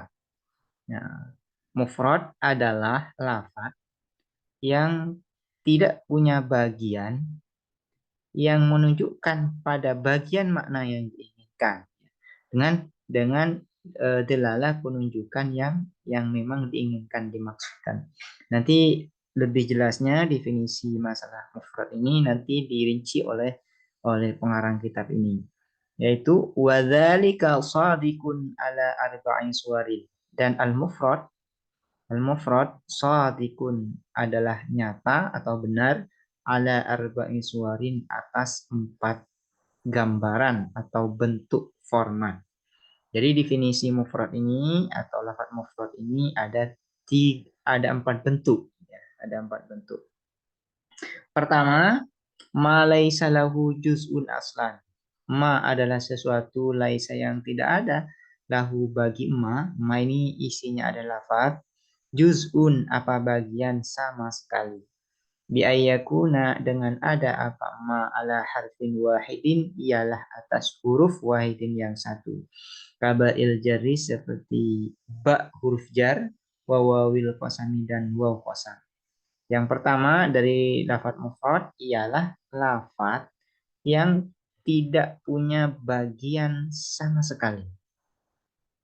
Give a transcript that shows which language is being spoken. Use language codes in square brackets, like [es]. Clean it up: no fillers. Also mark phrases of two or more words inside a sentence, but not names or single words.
[id] Nah, mufrad adalah lafaz yang tidak punya bagian yang menunjukkan pada bagian makna yang diinginkan, dengan delalah penunjukan yang memang diinginkan, dimaksudkan. Nanti lebih jelasnya definisi masalah mufrad ini nanti dirinci oleh pengarang kitab ini, yaitu [ar] وذلك صادق على أربع صور, [id] dan [ar] المفرد صادق [id] adalah nyata atau benar, [ar] على أربع صور, [id] atas 4 gambaran atau bentuk format. Jadi definisi mufrad ini atau lafaz mufrad ini ada 4 bentuk, ya, ada 4 bentuk. Pertama, [ar] ما ليس له جزء أصلا. [id] Ma adalah sesuatu, laisa yang tidak ada, lahu bagi ma ini isinya adalah lafaz, juz'un apa bagian, sama sekali. Biayakuna, dengan ada apa [ar] ما على حرف واحد, [id] ialah atas huruf wahidin yang satu. [ar] كالباء الجارة, [id] seperti ba huruf jar, [ar] وواو القسم, [id] dan waw qasam. Yang pertama dari lafaz mufrad ialah lafaz yang tidak punya bagian sama sekali.